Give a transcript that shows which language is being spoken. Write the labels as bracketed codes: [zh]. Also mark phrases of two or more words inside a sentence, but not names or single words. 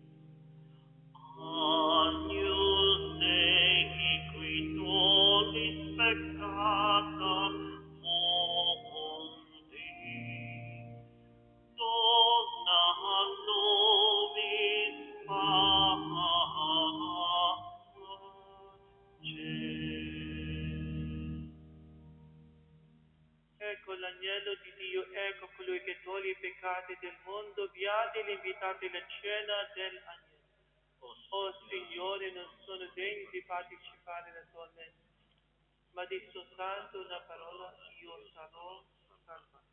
[la] Agnus Dei, qui tollis peccata mundi, dona nobis pace. [it] Ecco l'agnello di Dio, ecco colui che toglie i peccati del mondo, beati gli invitati alla cena dell'agnello. O Signore, non sono degno di partecipare alla tua messa, ma di soltanto una parola io sarò salvato.